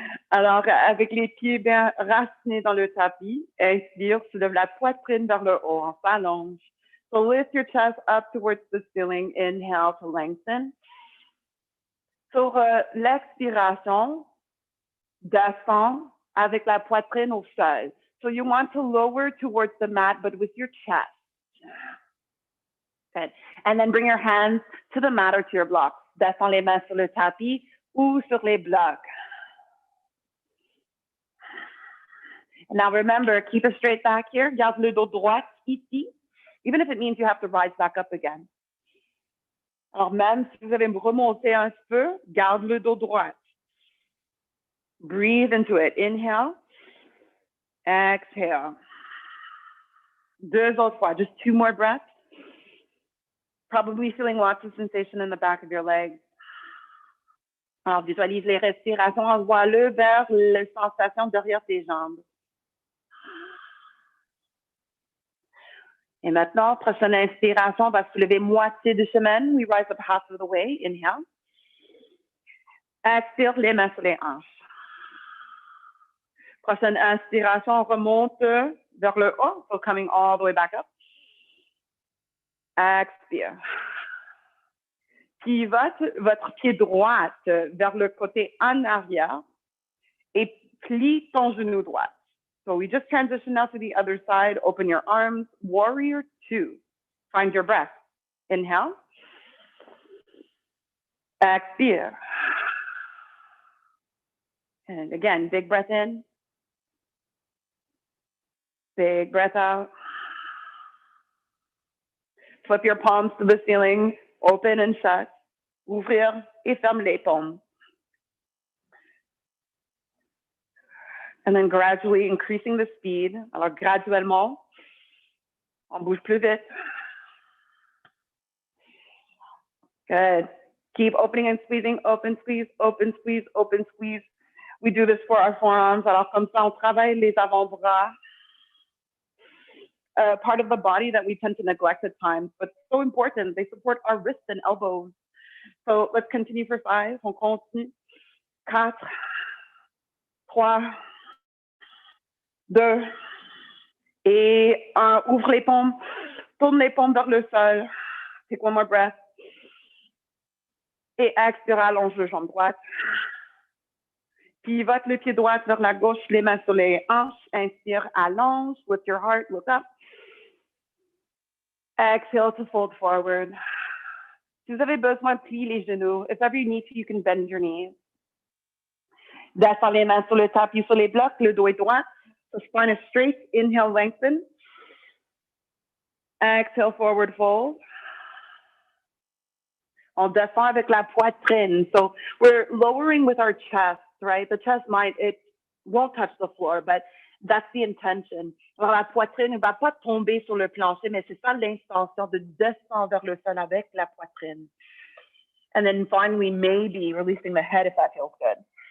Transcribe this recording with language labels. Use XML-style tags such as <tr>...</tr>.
<fr>Alors, avec les pieds bien racinés dans le tapis, expire, soulève la poitrine vers le haut, on s'allonge.</fr> <en>So lift your chest up towards the ceiling. Inhale to lengthen.</en> <fr>Sur l'expiration, descends avec la poitrine au sol.</fr> <en>So you want to lower towards the mat, but with your chest. Good. And then bring your hands to the mat or to your blocks.</en> <fr>Descends les mains sur le tapis ou sur les blocs.</fr> <en>Now remember, keep a straight back here.</en> <fr>Garde le dos droit ici,</fr> <en>even if it means you have to rise back up again.</en> <fr>Alors même si vous allez me remonter un peu, garde le dos droit.</fr> <en>Breathe into it. Inhale. Exhale.</en> <fr>Deux autres fois.</fr> <en>Just 2 more breaths. Probably feeling lots of sensation in the back of your legs.</en> <fr>Alors, visualise les respirations. Envoie-le vers les sensations derrière tes jambes. Et maintenant, prochaine inspiration, on va se lever moitié de chemin.</fr> <en>We rise up half of the way. Inhale.</en> <fr>Expire, les mains sur les hanches. Prochaine inspiration, on remonte vers le haut,</fr> <en>so coming all the way back up.</en> <fr>Expire. Pivote votre pied droit vers le côté en arrière et plie ton genou droit.</fr> <en>So we just transition now to the other side. Open your arms. Warrior 2. Find your breath. Inhale.</en> <fr>Expire.</fr> <en>And again, big breath in. Big breath out. Flip your palms to the ceiling, open and shut.</en> <fr>Ouvrir et ferme les paumes.</fr> <en>And then gradually increasing the speed.</en> <fr>Alors, graduellement, on bouge plus vite.</fr> <en>Good. Keep opening and squeezing, open, squeeze, open, squeeze, open, squeeze. We do this for our forearms.</en> <fr>Alors, comme ça, on travaille les avant-bras.</fr> <en>Part of the body that we tend to neglect at times, but so important. They support our wrists and elbows. So let's continue for 5.</en> <fr>On continue. 4, 3, 2, et 1. Ouvre les paumes. Tourne les paumes vers le sol.</fr> <en>Take one more breath.</en> <fr>Et expire, allonge le jambe droite. Pivote le pied droit vers la gauche, les mains sur les hanches. Inspire, allonge.</fr> <en>With your heart, look up. Exhale to fold forward.</en> <fr>Si vous avez besoin, pliez les genoux.</fr> <en>If ever you need to, you can bend your knees.</en> <fr>Descends les mains sur le tapis, sur les blocs, le dos est droit.</fr> <en>So spine is straight. Inhale, lengthen. Exhale, forward fold.</en> <fr>On descend avec la poitrine.</fr> <en>So we're lowering with our chest, right? The chest it won't touch the floor, but that's the intention.</en> <fr>Alors, la poitrine ne va pas tomber sur le plancher, mais c'est ça l'intention de descendre vers le sol avec la poitrine.</fr> <en>And then finally, maybe releasing the head if that feels good.</en>